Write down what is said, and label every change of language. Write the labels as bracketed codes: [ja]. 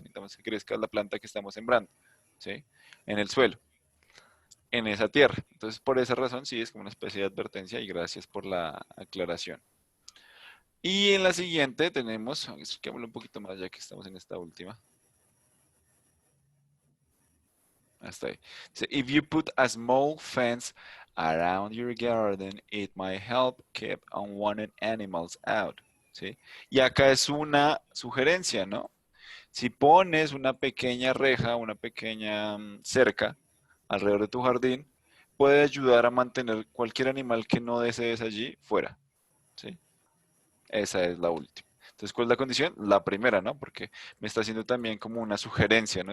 [es] Necesitamos que crezca la planta que estamos sembrando, ¿sí? En el suelo, en esa tierra. Entonces, por esa razón, sí, es como una especie de advertencia y gracias por la aclaración. Y en la siguiente tenemos, expliquémoslo un poquito más ya que estamos en esta última. Hasta ahí. Dice, [en] if you put a small fence around your garden, it might help keep unwanted animals out. [es] ¿Sí? Y acá es una sugerencia, ¿no? Si pones una pequeña reja, una pequeña cerca alrededor de tu jardín, puede ayudar a mantener cualquier animal que no desees allí fuera. ¿Sí? Esa es la última. Entonces, ¿cuál es la condición? La primera, ¿no? Porque me está haciendo también como una sugerencia, ¿no?